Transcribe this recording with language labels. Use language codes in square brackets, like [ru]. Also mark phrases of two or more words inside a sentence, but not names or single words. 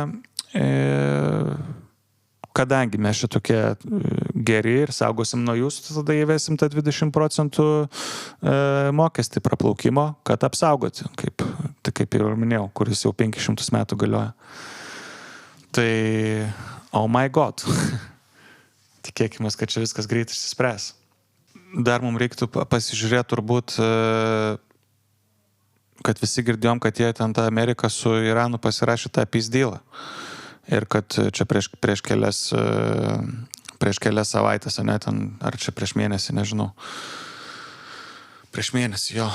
[lt] kadangi mes čia tokie geri ir saugosim nuo jūsų, tada įvesim tą 20% mokestį praplaukimo, kad apsaugoti, kaip jau minėjau, kuris jau 500 metų galioja. Tai, [en] oh my god, [lt] tikėkime, kad čia viskas greit išsispręs. Dar mums reiktų pasižiūrėti turbūt, kad visi girdėjom, kad jie ten tą Ameriką su Iranu pasirašė tą [en] peace dealą. [lt] Ir kad čia prieš kelias savaitės, ne, ten, ar čia prieš mėnesį, nežinau, Prieš mėnesį, jo.